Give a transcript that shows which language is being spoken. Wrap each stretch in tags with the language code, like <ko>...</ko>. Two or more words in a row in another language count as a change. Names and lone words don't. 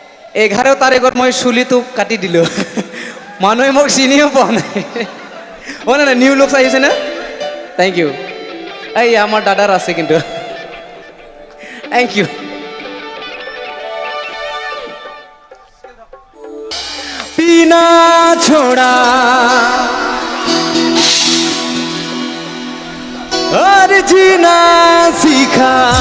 <as>11 তাৰিখত মই চুলিটো কাটি দিলোঁ মানুহে মোক চিনিও পোৱা নাই মানে না</as> <en>new looks</en> <as>আহিছে না</as> <en>thank you</en> <as>এই আমার দাদার আছে কিন্তু</as> <en>thank you</en> <hi>पीना छोड़ा और जीना सीखा</hi>